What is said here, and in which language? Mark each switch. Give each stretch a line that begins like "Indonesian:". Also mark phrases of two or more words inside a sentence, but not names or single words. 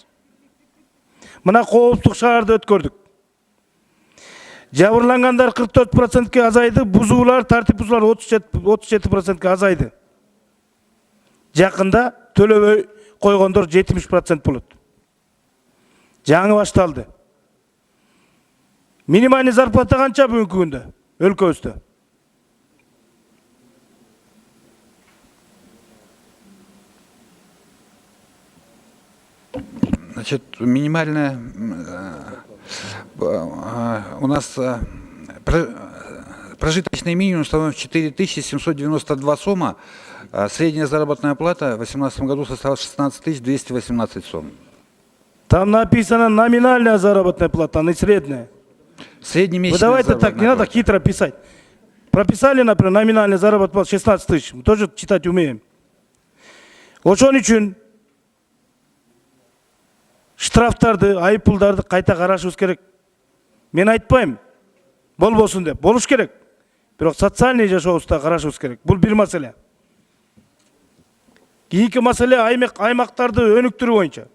Kyrgyz: Мына коопсуздук шаарды өткөрдүк. Жабырлангандар 44%ке азайды, бузуулар, тартип бузуулар 37%ке азайды. Жакында төлөбөй койгондор 70% болот. Жаңы башталды.
Russian: Минимальный зарплата
Kyrgyz: канча бүгүнкү күндө өлкөбүздө?
Russian: Значит, минимальная у нас прожиточный минимум становится 4792 сомма, а средняя заработная плата в 2018 году составила 16218 сом. Там написано номинальная заработная плата, а не средняя. Среднемесячная Вы давайте так, не надо хитро писать. Прописали, например, номинальная заработная плата 16 тысяч. Мы тоже читать умеем.
Kyrgyz: Ошон үчүн штрафтарды, айыппулдарды кайта карашыбыз керек. Мен айтпайм, болбосун деп, болуш керек. Бирок социальный жашообузда карашыбыз керек. Бул бир маселе. Кийинки маселе аймактарды өнүктүрүү боюнча.